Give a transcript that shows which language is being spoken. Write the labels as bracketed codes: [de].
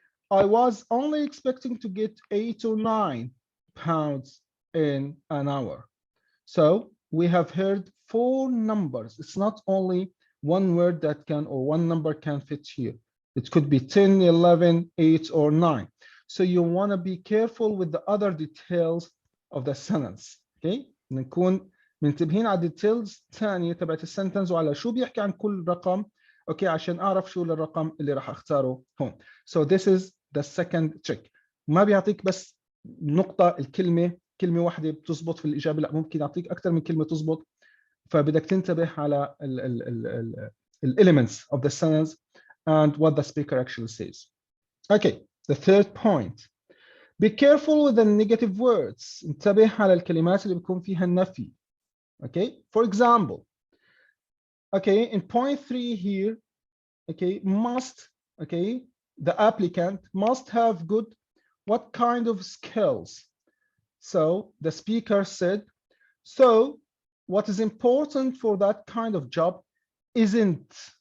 [en] I was only expecting to get 8 or 9 pounds in an hour. So we have heard 4 numbers. It's not only one word that can, or one number can fit here. It could be 10, 11, 8, or 9. So you want to be careful with the other details of the sentence. Okay? [ar] نكون منتبهين على details ثانية تبعت السنتنس وعلى شو بيحكي عن كل رقم. اوكي عشان اعرف شو الرقم اللي راح اختاره هون. [en] So this is the second trick. [ar] ما بيعطيك بس نقطة الكلمة، كلمة واحدة بتزبط في الإجابة، لا ممكن يعطيك أكثر من كلمة تزبط. فبدك تنتبه على ال [en] elements of the sentence and what the speaker actually says. Okay, the third point. Be careful with the negative words. [ar] انتبه على الكلمات اللي بيكون فيها النفي. [en] Okay, for example, okay, in point 3 here, okay, must, okay, the applicant must have good, what kind of skills? So the speaker said, so what is important for that kind of job isn't.